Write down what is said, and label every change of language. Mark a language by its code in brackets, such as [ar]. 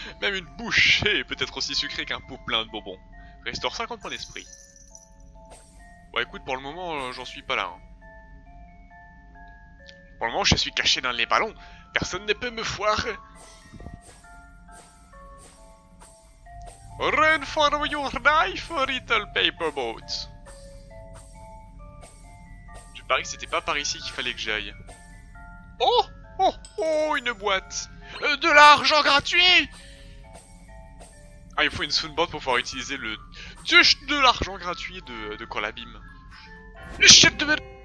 [fr] Même une bouchée peut être aussi sucrée qu'un pot plein de bonbons. Restaure 50 points d'esprit. Bon écoute, pour le moment, j'en suis pas là. Hein. Pour le moment, je suis caché dans les ballons. Personne ne peut me foirer. [en] Run for your life, little paper boat. [fr] Je parie que c'était pas par ici qu'il fallait que j'aille. Oh! Oh! Oh! Une boîte! De l'argent gratuit! Ah, il faut une soundboard pour pouvoir utiliser le... de l'argent gratuit de quand l'abîme. Chef de...